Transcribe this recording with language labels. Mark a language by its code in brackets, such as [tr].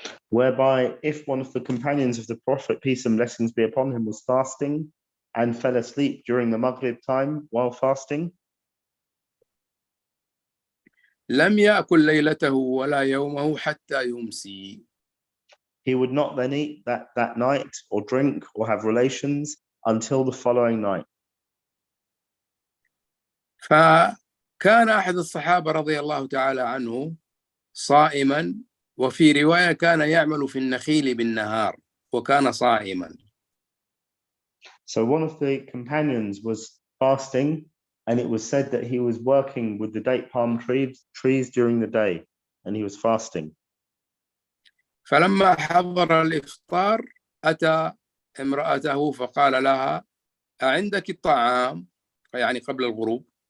[en] Whereby if one of the companions of the Prophet, peace and blessings be upon him, was fasting and fell asleep during the Maghrib time while fasting, [ar] لم يأكل ليلته ولا يومه حتى يمسي. [en] he would not then eat that night or drink or have relations until the following night. [ar] فكان أحد الصحابة رضي الله تعالى عنه صائما، وفي رواية كان يعمل في النخيل بالنهار وكان صائما. [en] So one of the companions was fasting, and it was said that he was working with the date palm trees during the day, and he was fasting. [ar] فلما حضر الإفطار أتى امرأته فقال لها: أعندك الطعام؟ يعني قبل الغروب.